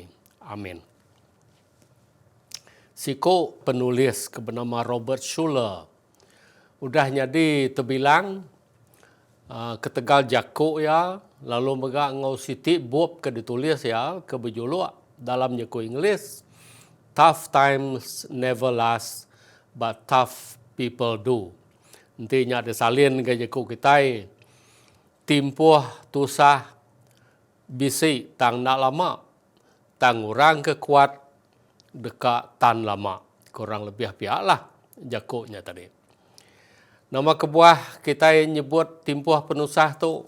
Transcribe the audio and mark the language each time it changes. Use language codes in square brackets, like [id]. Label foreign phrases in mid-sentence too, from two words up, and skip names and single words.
[iba] Amin. Siko penulis bernama Robert Schuller udah jadi terbilang ketegal jakuk ya, lalu megak ngau siti bob ke ditulis ya, ke berjuluk dalam nyeku Inggeris, [en] tough times never last, but tough people do. [iba] Intinya ada salin ke jakuk kita, timpuh tusah bisi tang nak lama, tang orang kekuat dekat tan lama. Kurang lebih pihak lah jakuknya tadi. Nama kebuah kita nyebut timpuh penusah tu.